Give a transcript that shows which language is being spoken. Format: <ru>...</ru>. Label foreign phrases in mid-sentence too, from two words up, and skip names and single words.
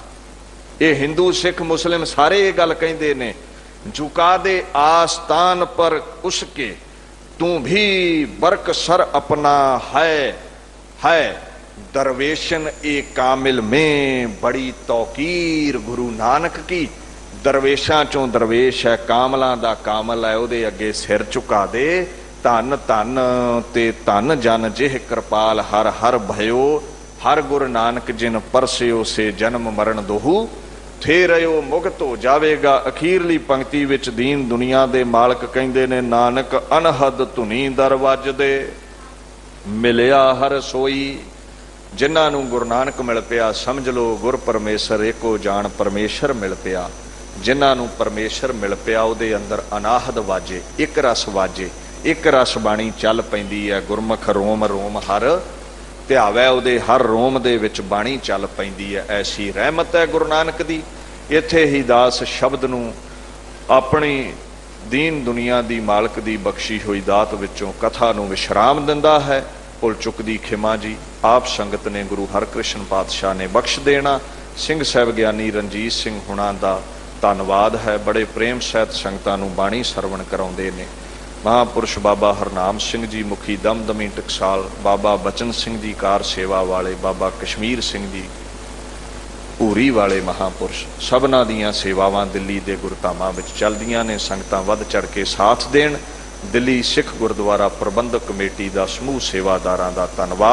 <pa>ਇਹ ਹਿੰਦੂ ਸਿੱਖ ਮੁਸਲਿਮ ਸਾਰੇ ਇਹ ਗੱਲ ਕਹਿੰਦੇ ਨੇ,</pa> <ur>جھکا دے آستاں پر اس کے تو بھی برک سر اپنا. ہے درویشانِ کامل میں بڑی توقیر گرو نانک کی.</ur> <pa>ਦਰਵੇਸ਼ਾਂ ਚੋਂ ਦਰਵੇਸ਼ ਹੈ, ਕਾਮਲਾਂ ਦਾ ਕਾਮਲ ਹੈ, ਓਹਦੇ ਅੱਗੇ ਸਿਰ ਝੁਕਾ ਦੇ। ਧਨੁ ਧਨੁ ਤੇ ਧਨੁ ਜਨ ਜਿਹ ਕ੍ਰਿਪਾਲੁ ਹਰਿ ਹਰਿ ਭਯੋ, ਹਰਿ ਗੁਰੂ ਨਾਨਕ ਜਿਨ ਪਰਸਿਓ ਸੇ ਜਨਮ ਮਰਣ ਦੁਹ ਥੇ ਰਹਿਓ ਮੁਕਤ ਹੋ ਜਾਵੇਗਾ। ਅਖੀਰਲੀ ਪੰਕਤੀ ਵਿੱਚ ਦੀਨ ਦੁਨੀਆ ਦੇ ਮਾਲਕ ਕਹਿੰਦੇ ਨੇ, ਨਾਨਕ ਅਨਹਦ ਧੁਨੀ ਦਰਿ ਵਜਦੇ ਮਿਲਿਆ ਹਰਿ ਸੋਈ। ਜਿਨ੍ਹਾਂ ਨੂੰ ਗੁਰੂ ਨਾਨਕ ਮਿਲ ਪਿਆ, ਸਮਝ ਲੋ ਗੁਰ ਪਰਮੇਸ਼ਰ ਏਕੋ ਜਾਣ ਪਰਮੇਸ਼ਰ ਮਿਲ ਪਿਆ। ਜਿਨ੍ਹਾਂ ਨੂੰ ਪਰਮੇਸ਼ਰ ਮਿਲ ਪਿਆ, ਉਹਦੇ ਅੰਦਰ ਅਨਾਹਦ ਵਾਜੇ, ਇੱਕ ਰਸ ਵਾਜੇ, ਇੱਕ ਰਸ ਬਾਣੀ ਚੱਲ ਪੈਂਦੀ ਹੈ। ਗੁਰਮੁਖ ਰੋਮ ਰੋਮ ਹਰ ਧਿਆਵੈ, ਉਹਦੇ ਹਰ ਰੋਮ ਦੇ ਵਿੱਚ ਬਾਣੀ ਚੱਲ ਪੈਂਦੀ ਹੈ। ਐਸੀ ਰਹਿਮਤ ਹੈ ਗੁਰੂ ਨਾਨਕ ਦੀ। ਇੱਥੇ ਹੀ ਦਾਸ ਸ਼ਬਦ ਨੂੰ ਆਪਣੀ ਦੀਨ ਦੁਨੀਆ ਦੀ ਮਾਲਕ ਦੀ ਬਖਸ਼ੀ ਹੋਈ ਦਾਤ ਵਿੱਚੋਂ ਕਥਾ ਨੂੰ ਵਿਸ਼ਰਾਮ ਦਿੰਦਾ ਹੈ। ਭੁੱਲ ਚੁੱਕ ਦੀ ਖਿਮਾ ਜੀ ਆਪ ਸੰਗਤ ਨੇ ਗੁਰੂ ਹਰਕ੍ਰਿਸ਼ਨ ਪਾਤਸ਼ਾਹ ਨੇ ਬਖਸ਼ ਦੇਣਾ। ਸਿੰਘ ਸਾਹਿਬ ਗਿਆਨੀ ਰਣਜੀਤ ਸਿੰਘ ਹੁਣਾਂ ਦਾ ਧੰਨਵਾਦ ਹੈ, ਬੜੇ ਪ੍ਰੇਮ ਸਹਿਤ ਸੰਗਤਾਂ ਨੂੰ ਬਾਣੀ ਸਰਵਣ ਕਰਾਉਂਦੇ ਨੇ। ਮਹਾਪੁਰਖ ਬਾਬਾ ਹਰਨਾਮ ਸਿੰਘ ਜੀ ਮੁਖੀ ਦਮਦਮੀ ਟਕਸਾਲ, ਬਾਬਾ ਬਚਨ ਸਿੰਘ ਜੀ ਕਾਰ ਸੇਵਾ ਵਾਲੇ, ਬਾਬਾ ਕਸ਼ਮੀਰ ਸਿੰਘ ਜੀ ਭੂਰੀ ਵਾਲੇ ਮਹਾਪੁਰਖ, ਸਭਨਾ ਦੀਆਂ ਸੇਵਾਵਾਂ ਦਿੱਲੀ ਦੇ ਗੁਰਧਾਮਾਂ ਵਿੱਚ ਚੱਲਦੀਆਂ ਨੇ। ਸੰਗਤਾਂ ਵਧ ਚੜ੍ਹ ਕੇ ਸਾਥ ਦੇਣ। ਦਿੱਲੀ ਸਿੱਖ ਗੁਰਦੁਆਰਾ ਪ੍ਰਬੰਧਕ ਕਮੇਟੀ ਦਾ ਸਮੂਹ ਸੇਵਾਦਾਰਾਂ ਦਾ ਧੰਨਵਾਦ।</pa>